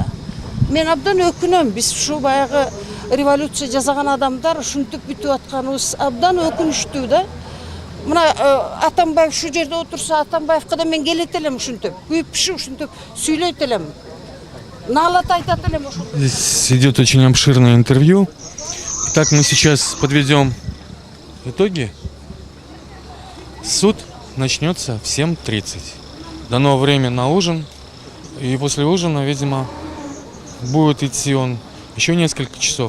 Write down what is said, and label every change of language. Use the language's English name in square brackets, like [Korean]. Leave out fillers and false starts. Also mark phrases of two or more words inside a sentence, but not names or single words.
[Kyrgyz] Мен абдан өкүнөм, биз ушу баягы революция жасаган адамдар ушинтип бүтүп атканыбыз абдан өкүнүчтүү да. Мына Атамбаев шу жерде отурса, Атамбаевка да мен келет элем ушинтип, күйүп пишип ушинтип сүйлөйт элем. Наалат айтат элем ошол. [Russian] Здесь идет очень обширное интервью. Итак, мы сейчас подведем итоги. Суд начнется в 7:30. Дано время на ужин. И после ужина, видимо, будет идти он еще несколько часов.